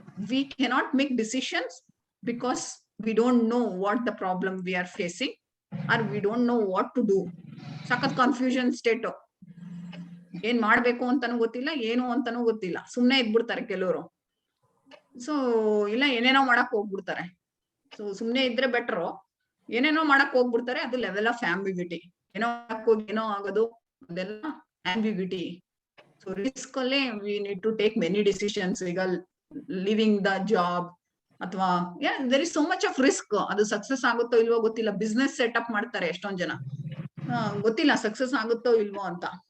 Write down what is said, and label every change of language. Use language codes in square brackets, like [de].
[en] We cannot make decisions because we don't know what the problem we are facing, or we don't know what to do. [kn] ಸಖತ್ confusion state. ಏನ್ ಮಾಡ್ಬೇಕು ಅಂತಾನು ಗೊತ್ತಿಲ್ಲ, ಏನು ಅಂತಾನು ಗೊತ್ತಿಲ್ಲ, ಸುಮ್ನೆ ಇದ್ಬಿಡ್ತಾರೆ ಕೆಲವರು. ಸೊ ಇಲ್ಲ ಏನೇನೋ ಮಾಡಕ್ ಹೋಗ್ಬಿಡ್ತಾರೆ. ಸೊ ಸುಮ್ನೆ ಇದ್ರೆ ಬೆಟರು, ಏನೇನೋ ಮಾಡಕ್ ಹೋಗ್ಬಿಡ್ತಾರೆ. ಅದು ಲೆವೆಲ್ ಆಫ್ ಆಂಬಿಗ್ಯುಟಿ. ಏನೋ ಮಾಡಕ್ ಹೋಗಿ ಏನೋ ಆಗೋದು, ಅದೆಲ್ಲ ಆಂಬಿಗ್ಯುಟಿ. [en] So risk alle we need to take many decisions. ಈಗ leaving the job ಅಥವಾ there is so much of risk. [kn] ಅದು ಸಕ್ಸಸ್ ಆಗುತ್ತೋ ಇಲ್ವೋ ಗೊತ್ತಿಲ್ಲ. ಬಿಸ್ನೆಸ್ ಸೆಟಪ್ ಮಾಡ್ತಾರೆ ಎಷ್ಟೊಂದ್ ಜನ, ಗೊತ್ತಿಲ್ಲ ಸಕ್ಸಸ್ ಆಗುತ್ತೋ ಇಲ್ವೋ ಅಂತ.